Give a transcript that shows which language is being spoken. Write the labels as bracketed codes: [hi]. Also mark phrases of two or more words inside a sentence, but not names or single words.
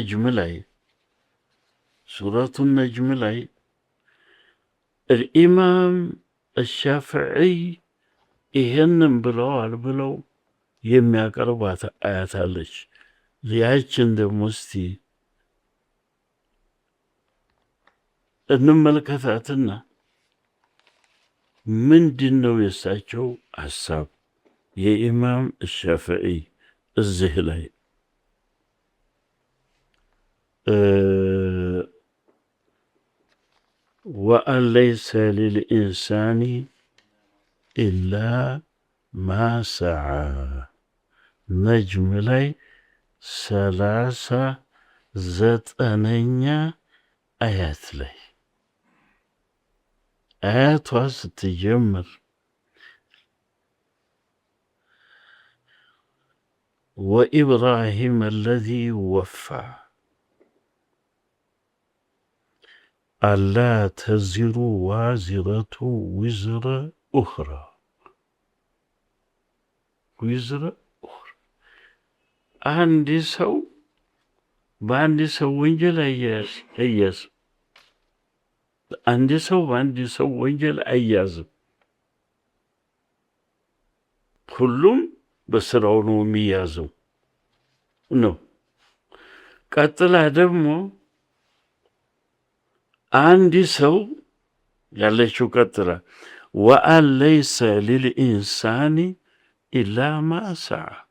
[am] ነጅም ላይ الإمام الشافعي ይሄንን ብለዋል ብለው የሚያቀርቧት አያት አለች። ያችን ደግሞ እስቲ እንመልከታትና ምንድን ነው የእሳቸው ሐሳብ የኢማም الشافعي እዚህ ላይ [ar] وأن ليس للإنسان إلا ما سعى [am] ነጅም ላይ 39ኛ አያት ላይ አያቷ ስትጀምር [ar] وإبراهيم الذي وفى ألا تزر وازرة وزر أخرى [am] አንድ ሰው በአንድ ሰው ወንጀል አያዝም። አንድ ሰው በአንድ ሰው ወንጀል አያዝም። ሁሉም በስራው ነው የሚያዘው ነው። ቀጥላ ደግሞ አንድ ሰው ያለችው ቀጥላ [ar] وأن ليس للإنسان إلا ما سعى